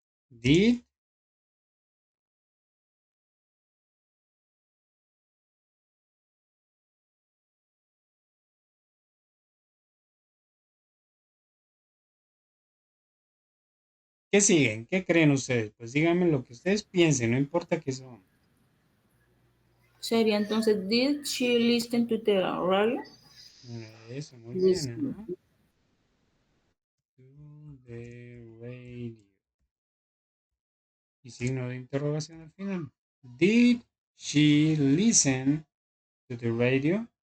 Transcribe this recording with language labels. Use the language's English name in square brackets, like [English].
[Spanish] Did, ¿qué siguen? ¿Qué creen ustedes? Pues díganme lo que ustedes piensen, no importa qué son. Sería entonces, [English] did she listen to the radio? [Spanish] Eso, muy bien, [English] Listen. ajá. To the radio. [Spanish] Y signo de interrogación al final. [English] Did she listen to the radio?